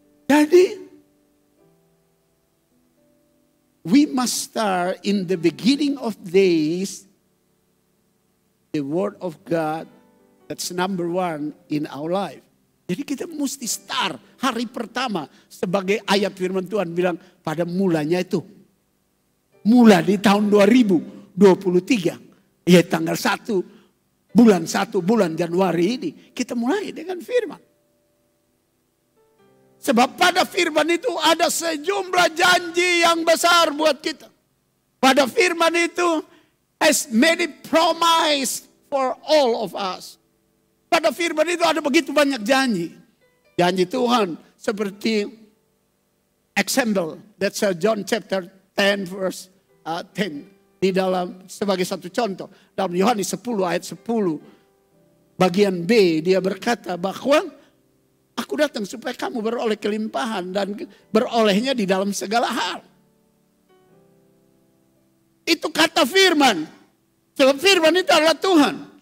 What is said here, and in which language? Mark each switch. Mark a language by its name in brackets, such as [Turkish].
[English] Jadi we must start in the beginning of days. The word of God. That's number one in our life. [Indonesian] Jadi kita mesti start hari pertama. Sebagai ayat firman Tuhan bilang pada mulanya itu. Mula di tahun 2023. Ya tanggal 1. Bulan Januari ini kita mulai dengan firman. Sebab pada firman itu ada sejumlah janji yang besar buat kita. Pada firman itu [English] as many promise for all of us. [Indonesian] Pada firman itu ada begitu banyak janji. Janji Tuhan seperti example. [English] That's John chapter 10 verse 10. [Indonesian] Di dalam sebagai satu contoh. Dalam Yohanes 10 ayat 10. Bagian B dia berkata bahwa aku datang supaya kamu beroleh kelimpahan dan berolehnya di dalam segala hal. Itu kata firman. Sebab firman itu adalah Tuhan.